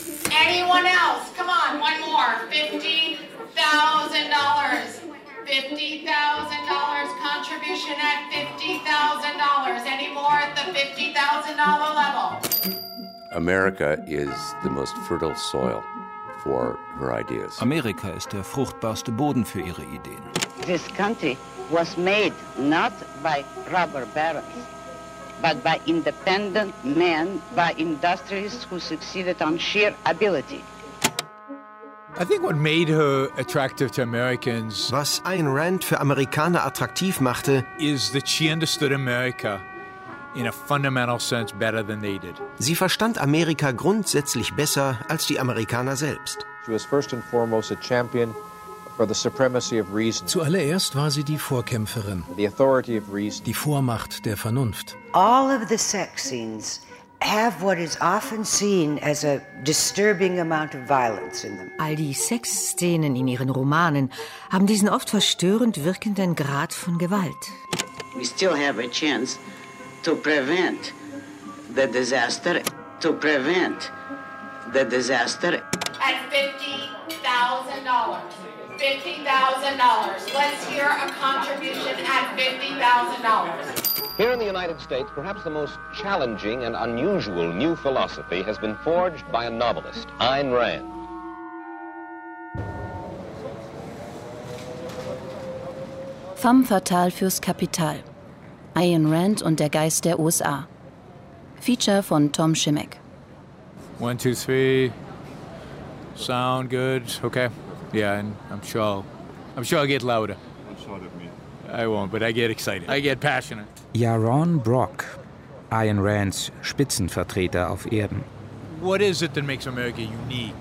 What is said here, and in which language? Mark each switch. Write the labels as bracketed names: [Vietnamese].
[English] Anyone else? Come on, one more. $50,000. $50,000 contribution at $50,000. Any more at the $50,000 level? America is the most fertile soil for her ideas. [German] Amerika ist der fruchtbarste Boden für ihre Ideen. [English] This country was made not by rubber barons, but by independent men, by industrialists who succeeded on sheer ability. I think what made her attractive to Americans, [German] was Ayn Rand für Amerikaner attraktiv machte, [English] is that she understood America in a fundamental sense better than they did. [German] Sie verstand Amerika grundsätzlich besser als die Amerikaner selbst. [English] She was first and foremost a champion for the supremacy of reason. [German] Zuallererst war sie die Vorkämpferin, [English] the authority of reason, [German] die Vormacht der Vernunft. [English] All of the sex scenes have what is often seen as a disturbing amount of violence in them. [German] All die Sexszenen in ihren Romanen haben diesen oft verstörend wirkenden Grad von Gewalt. [English] We still have a chance to prevent the disaster. To prevent the disaster. At $50,000. $50,000. Let's hear a contribution at $50,000. Here in the United States, perhaps the most challenging and unusual new philosophy has been forged by a novelist, Ayn Rand. [German] Femme fatale fürs Kapital. Ayn Rand und der Geist der USA. Feature von Tom Schimek. [English] One, two, three. Sound good. Okay. Yeah, and I'm sure I'll get louder. I'm sorry, me. I won't, but I get excited. I get passionate. [German] Yaron Brock, Ayn Rands Spitzenvertreter auf Erden. [English] What is it that makes America unique?